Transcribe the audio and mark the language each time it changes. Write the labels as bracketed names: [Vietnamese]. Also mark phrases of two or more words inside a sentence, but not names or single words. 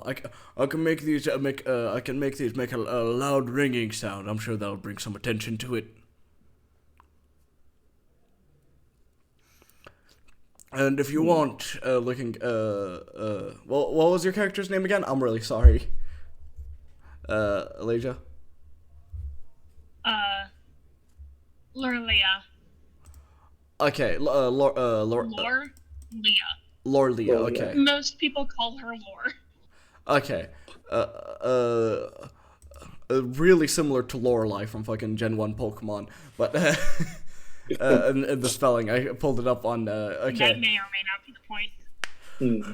[English] I can make these make a loud ringing sound. I'm sure that'll bring some attention to it. And if you want, what was your character's name again? I'm really sorry. Elijah? Lorelia. Okay, Lorelia. Lorelia, okay. Most people call her Lore. Okay. Really similar to Lorelei from fucking Gen 1 Pokemon, but in the spelling, I pulled it up on, okay. That may or may not be the point.